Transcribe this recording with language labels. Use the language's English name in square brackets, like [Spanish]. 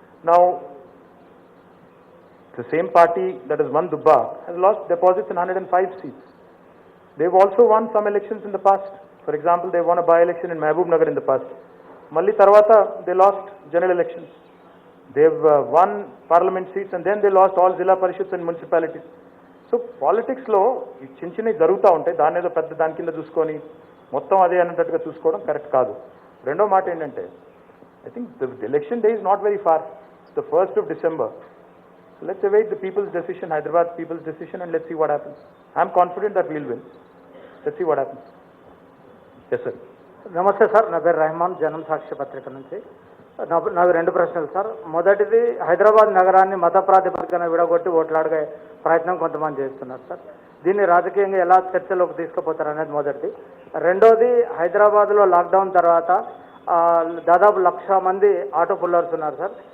[English] Now, the same party that has won Dubba has lost deposits in 105 seats. They've also won some elections in the past. For example, they won a by-election in Mehboob Nagar in the past. [Telugu] Malli Tarvata, [English] they lost general elections. They've won parliament seats and then they lost all Zilla Parishads and municipalities. [Telugu] So politics లో ఈ చిన్న చిన్నవి జరుగుతూ ఉంటాయి, దాని ఏదో పెద్ద దాని కింద చూసుకొని మొత్తం అదే అన్నట్టుగా చూసుకోవడం కరెక్ట్ కాదు. రెండో మాట ఏంటంటే, [English] I think the election day is not very far. It's the 1st of December. So let's await the people's decision, Hyderabad people's decision, and let's see what happens. I'm confident that we'll win. Let's see what happens. Yes, sir. [Telugu] నమస్తే sir, నా పేరు రెహమాన్, జనం సాక్షి పత్రిక నుంచి. నాకు రెండు ప్రశ్నలు sir. మొదటిది, హైదరాబాద్ నగరాన్ని మత ప్రాతిపదికన విడగొట్టి ఓట్లాడే ప్రయత్నం కొంతమంది చేస్తున్నారు సార్. దీన్ని రాజకీయంగా ఎలా చర్చలోకి తీసుకుపోతారు అనేది మొదటిది. రెండోది, హైదరాబాద్లో లాక్డౌన్ తర్వాత దాదాపు 1,00,000 మంది ఆటో పుల్లర్స్ ఉన్నారు సార్.